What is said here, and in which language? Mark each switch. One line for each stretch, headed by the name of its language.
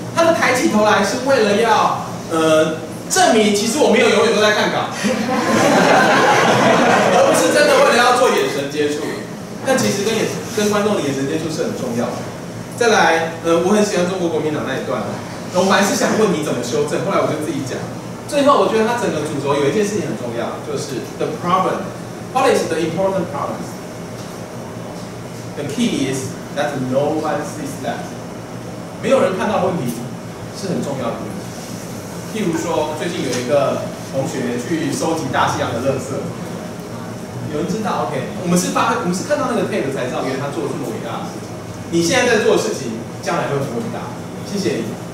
Chinese: 他的抬起头来是为了要证明其实我没有永远都在看稿，而不是真的为了要做眼神接触。但其实跟观众的眼神接触是很重要的。再来，我很喜欢中国国民党那一段，我本来是想问你怎么修正，后来我就自己讲。最后，我觉得他整个主轴有一件事情很重要，就是
English: the problem. What is the important problems? The key is that no one sees that.
Chinese: 没有人看到问题是很重要的问题。譬如说，最近有一个同学去收集大西洋的垃圾。有人知道 ？OK， 我们是看到那个 tape 才知道，原来他做了这么伟大的事情。你现在在做的事情，将来会很伟大。谢谢你。